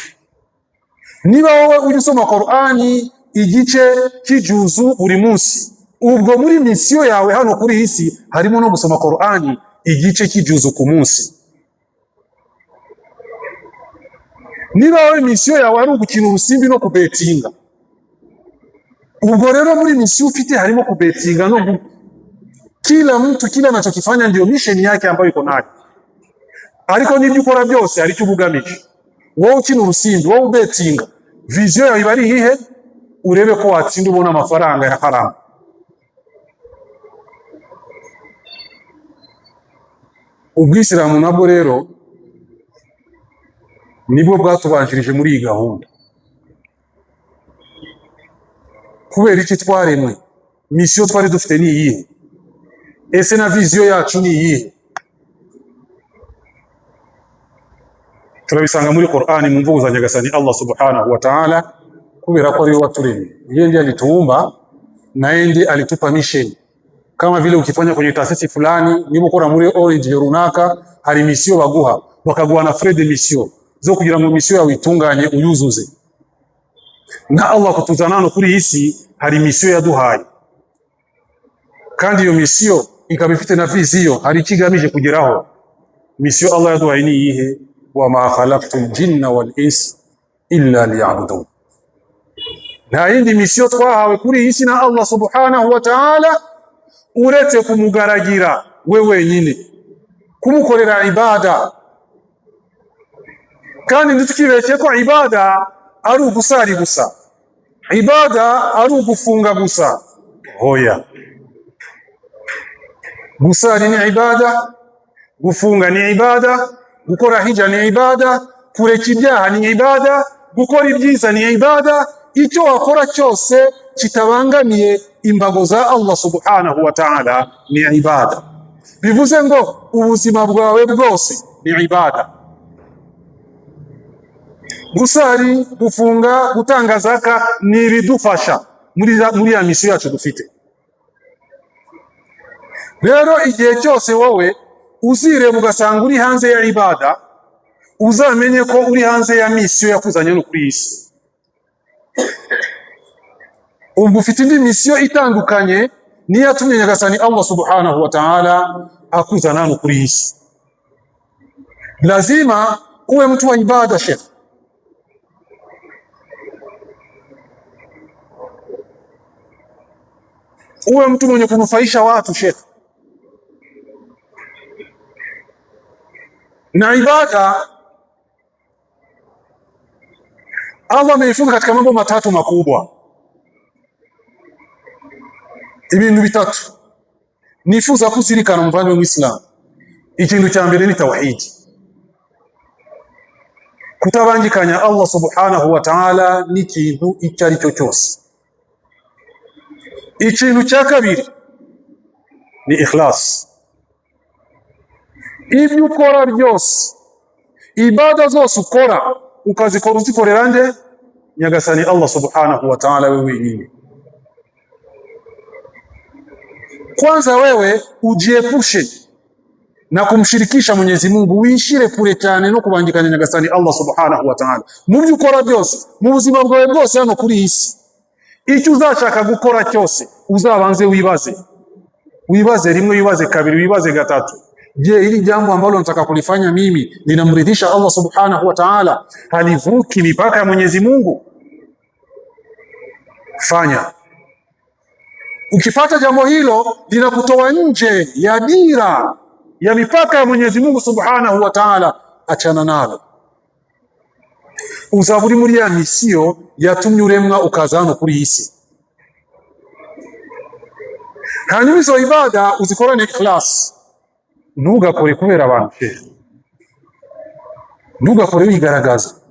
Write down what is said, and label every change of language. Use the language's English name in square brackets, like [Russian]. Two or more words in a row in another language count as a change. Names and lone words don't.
[Kinyarwanda] Niba wowe ujya usoma Qur'ani igice cy'ijuzu buri munsi, ubwo muri misiyo yawe hano kuri iyi si harimo no gusoma Qur'ani igice cy'ijuzu ku munsi. Niba wowe misiyo yawe ari ugukina urusimbi no kubetinga, ubwo rero muri misiyo ufite harimo kubetinga no [Swahili] kila mtu kila anachokifanya ndio mission yake ambayo iko nayo. [Kinyarwanda] Ariko nibyo ukora byose ari cyo ubugamije. Wowe ukina urusimbi, wowe ubetinga, viziyo yawe iba ari iyihe? Urebe ko watsinda ubona amafaranga ya haramu. Ubwisilamu nabwo rero nibwo bwatubanjirije muri iyi gahunda. Kubera iki twaremwe, misiyo twari dufite ni iyihe? Ese na viziyo yacu ni iyihe? Turabisanga muri Qur'ani mu mvugo za Nyagasani Allah [Arabic] سبحانه وتعالى, [Kinyarwanda] kubera ko ari we waturemye. [Swahili] Yeye ndiye alituumba na yeye ndiye alitupa mission. Kama vile ukifanya kwenye taasisi fulani, [Kinyarwanda] niba ukora muri Orange runaka, hari misiyo baguha, bakaguha na [French] frais de mission [Kinyarwanda] zo kugira ngo misiyo yawe itunganye uyuzuze. Na Allah kutuzana kuri isi hari misiyo yaduhaye, kandi iyo misiyo ikaba ifite na viziyo, hari ikigamije kugeraho. Misiyo Allah yaduhaye ni iyihe? [Arabic] وما خلقت الجن والإنس إلا ليعبدون. [Kinyarwanda] Na yindi misiyo twahawe kuri isi na Allah [Arabic] سبحانه وتعالى, [Kinyarwanda] uretse kumugaragira we wenyine, kumukorera ibada. Kandi ntitukibeshye ko ibada ari ugusari gusa, ibada ari ugufunga gusa. Hoya, gusari ni ibada, gufunga ni ibada, gukora hija ni ibada, kureka ibyaha ni ibada, gukora ibyiza ni ibada. Icyo wakora cyose kitabangamiye imbago za Allah [Arabic] سبحانه وتعالى [Kinyarwanda] ni ibada. Bivuze ngo ubuzima bwawe bwose ni ibada. Gusari, gufunga, gutanga zaka ni ibidufasha muri ya misiyo yacu dufite. Rero igihe cyose wowe uzireba ugasanga uri hanze ya ibada, uzamenye ko uri hanze ya misiyo yakuzanye no kuri isi. Ubwo ufite indi misiyo itandukanye niyo yatumye Nyagasani Allah [Arabic] سبحانه وتعالى [Kinyarwanda] akuzana no kuri isi. [Swahili] Lazima uwe mtu wa ibada sheikh. Uwe mtu mwenye kunufaisha watu sheikh. Na ibada Allah ameifunga katika mambo matatu makubwa. [Kinyarwanda] Ibintu bitatu nifuza kuzirikana muvandimwe w'Islam. Ikintu cya mbere ni tawhid, kutabangikanya Allah [Arabic] سبحانه وتعالى [Kinyarwanda] n'ikintu icyo ari cyo cyose. Ikintu cya kabiri ni ikhlas. Ibyo ukora byose, ibada zose ukora, ukazikora uzikorera nde? Nyagasani Allah [Arabic] سبحانه وتعالى [Kinyarwanda] wewe wenyine. [Swahili] Kwanza wewe ujiepushe na kumshirikisha Mwenyezi Mungu, [Kinyarwanda] uishire kure cyane no kubangikanya Nyagasani Allah [Arabic] سبحانه وتعالى [Kinyarwanda] mu byo ukora byose, mu buzima bwawe bwose hano kuri isi. Icyo uzashaka gukora cyose uzabanze wibaze rimwe, wibaze kabiri, wibaze gatatu. [Swahili] Je, hili jambo ambalo nataka kulifanya mimi linamridhisha Allah [Arabic] سبحانه وتعالى? [Swahili] Halivuki mipaka ya Mwenyezi Mungu? Fanya. Ukipata jambo hilo linakutoa nje ya dira ya mipaka ya Mwenyezi Mungu [Arabic] سبحانه وتعالى, [Swahili] achana nalo. [Kinyarwanda] Uzaburi muri ya misiyo yatumye uremwa ukazana kuri isi. Hanyuma izo ibada uzikorane ikhlas. Ntugakore kubera abantu, ntugakore wigaragaza.